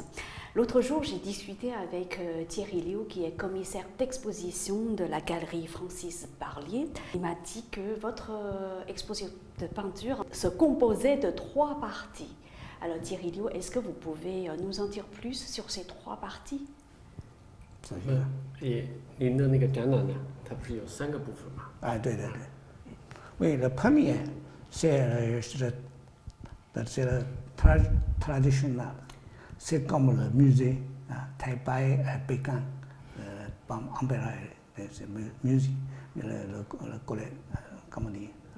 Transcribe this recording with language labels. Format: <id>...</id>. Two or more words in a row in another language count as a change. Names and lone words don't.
<fr>L'autre jour, j'ai discuté avec Thierry Liu, qui est commissaire d'exposition de la galerie Francis Barlier. Il m'a dit que votre exposition de peinture se composait de 3 parties. Alors Thierry Liu, est-ce que vous pouvez nous en dire plus sur ces 3 parties?</fr> <zh>您的那个展览呢，它不是有3个部分吗？</zh> <fr>Ah, oui, le premier, c'est le traditionnel. C'est comme le musée Taipei à Pékin, l'empereur, c'est le musée, comment dire,</fr>